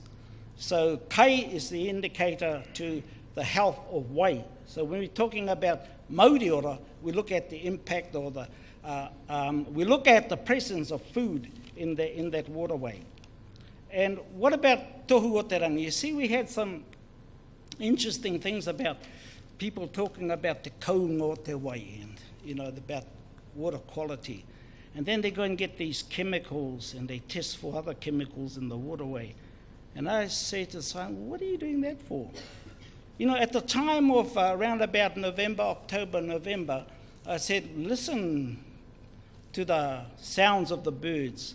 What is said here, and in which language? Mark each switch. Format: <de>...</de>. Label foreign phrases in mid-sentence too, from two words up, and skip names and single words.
<en>So kai is the indicator to the health of wai. So when we're talking about Mauriora, we look at the impact or we look at the presence of food in that waterway. And what about</en> <mi>tohu o te rangi?</mi> <en>You see, we had some interesting things about people talking about</en> <mi>te kaunga o te wai</mi> <en>and, about water quality. And then they go and get these chemicals and they test for other chemicals in the waterway. And I say to Simon, what are you doing that for? At the time of around about October, November, I said, listen to the sounds of the birds.</en>